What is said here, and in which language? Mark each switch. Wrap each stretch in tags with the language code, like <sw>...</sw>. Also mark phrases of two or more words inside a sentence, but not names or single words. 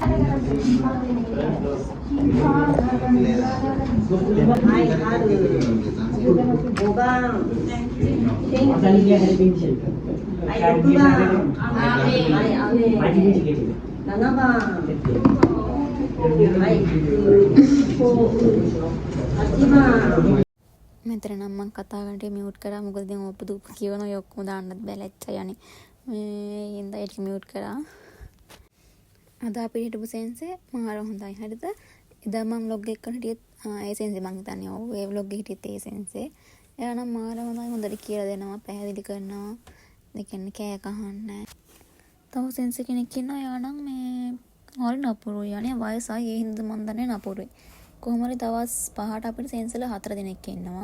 <ja>はい、春5番、天気はい、6番、はい、雨7番、はい、8番</ja> <si>මෙතන නම් මම කතා කරන්නට මියුට් කරා මොකද දැන් ඔප්පු දුප්පු කියවන ඔය ඔක්කොම දාන්නත් බෑ ලැජ්ජා යන්නේ මේ හින්දා ඒක මියුට් කරා අද අපිට හිටපු සෙන්සේ මාර හොඳයි හරිද එදා මම vlog එක කරන හිටියෙත් ඒ සෙන්සේ මම හිතන්නේ ඔව් ඒ vlog එකේ හිටියෙත් ඒ සෙන්සේ එයා නම් මාර හොඳයි හොඳට කියලා දෙනවා පැහැදිලි කරනවා ඒ කියන්නේ කෑ කහන්නේ තව සෙන්සේ කෙනෙක් ඉන්නවා එයා නම් මේ හරි නපුරුයි යන්නේ වයසයි ඒ හින්දා මම දන්නේ නපුරුයි කොහොම හරි දවස් 5ට අපිට සෙන්සල 4 දෙනෙක් ඉන්නවා.</si>